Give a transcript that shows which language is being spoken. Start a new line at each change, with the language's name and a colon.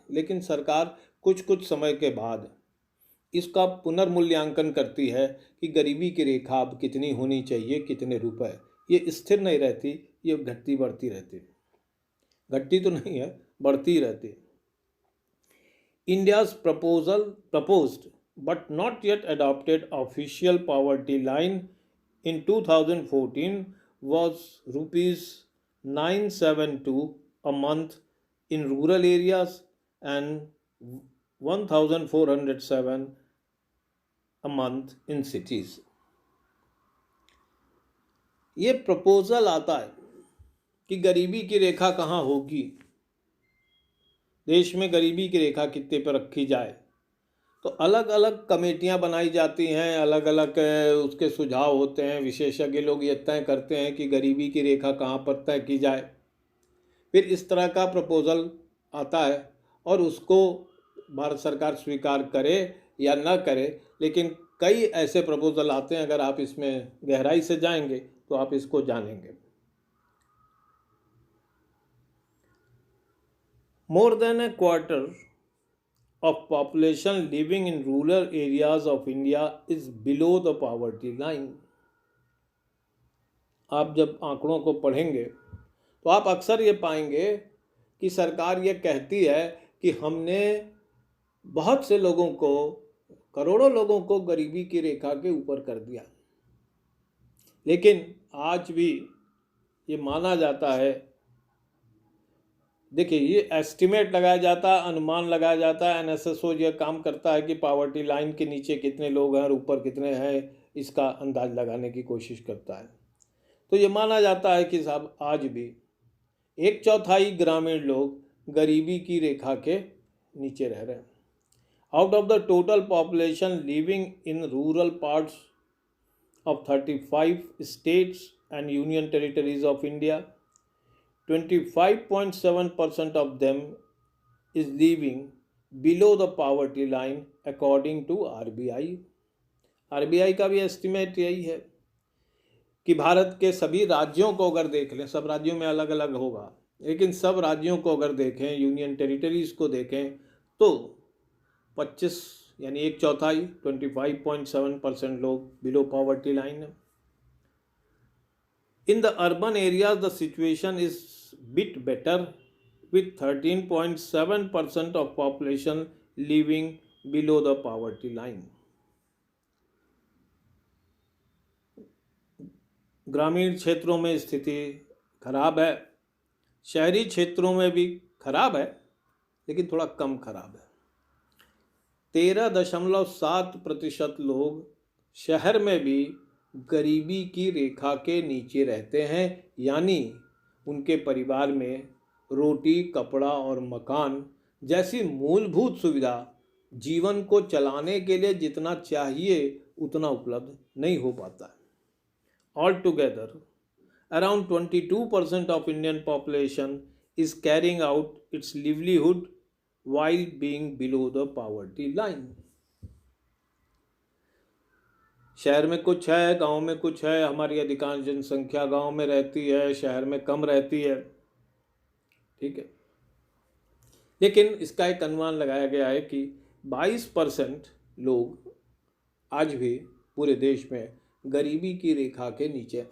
Hindi: लेकिन सरकार कुछ कुछ समय के बाद इसका पुनर्मूल्यांकन करती है कि गरीबी की रेखा अब कितनी होनी चाहिए, कितने रुपए। ये स्थिर नहीं रहती, ये घटती बढ़ती रहती, घटती तो नहीं है, बढ़ती रहती है।
English: India's proposed but not yet adopted official poverty line in 2014 was rupees 972 a month in rural areas and 1407 a month in cities.
Hindi: ये प्रपोजल आता है कि गरीबी की रेखा कहाँ होगी, देश में गरीबी की रेखा कितने पर रखी जाए। तो अलग अलग कमेटियां बनाई जाती हैं, अलग अलग उसके सुझाव होते हैं, विशेषज्ञ लोग ये तय करते हैं कि गरीबी की रेखा कहाँ पर तय की जाए। फिर इस तरह का प्रपोजल आता है और उसको भारत सरकार स्वीकार करे या न करे, लेकिन कई ऐसे प्रपोजल आते हैं, अगर आप इसमें गहराई से जाएंगे तो आप इसको जानेंगे।
English: More than a quarter of population living in rural areas of India is below the poverty line.
Hindi: आप जब आंकड़ों को पढ़ेंगे तो आप अक्सर ये पाएंगे कि सरकार ये कहती है कि हमने बहुत से लोगों को, करोड़ों लोगों को गरीबी की रेखा के ऊपर कर दिया, लेकिन आज भी ये माना जाता है, देखिए ये एस्टिमेट लगाया जाता है, अनुमान लगाया जाता है, एनएसएसओ ये काम करता है कि पावर्टी लाइन के नीचे कितने लोग हैं और ऊपर कितने हैं, इसका अंदाज लगाने की कोशिश करता है। तो ये माना जाता है कि साहब आज भी 1/4 ग्रामीण लोग गरीबी की रेखा के नीचे रह रहे हैं।
English: Out of the total population living in rural parts of 35 states and union territories of India, 25.7% of them is living below the poverty line according to RBI.
Hindi: RBI का भी एस्टिमेट यही है कि भारत के सभी राज्यों को अगर देख लें, सब राज्यों में अलग अलग होगा, लेकिन सब राज्यों को अगर देखें, यूनियन टेरिटरीज को देखें, तो 25 यानी एक चौथाई 25.7% लोग बिलो पॉवर्टी लाइन है.
English: In the urban areas, the situation is bit better, with 13.7% of population living below the poverty line.
Hindi: ग्रामीण क्षेत्रों में स्थिति खराब है, शहरी क्षेत्रों में भी खराब है, लेकिन थोड़ा कम खराब है. 13.7% लोग शहर में भी गरीबी की रेखा के नीचे रहते हैं, यानी उनके परिवार में रोटी, कपड़ा और मकान जैसी मूलभूत सुविधा जीवन को चलाने के लिए जितना चाहिए उतना उपलब्ध नहीं हो पाता.
English: Altogether, around 22% of Indian population is carrying out its livelihood while being below the poverty line.
Hindi: शहर में कुछ है, गांव में कुछ है. हमारी अधिकांश जनसंख्या गांव में रहती है, शहर में कम रहती है. ठीक है, लेकिन इसका एक अनुमान लगाया गया है कि 22% लोग आज भी पूरे देश में गरीबी की रेखा के नीचे.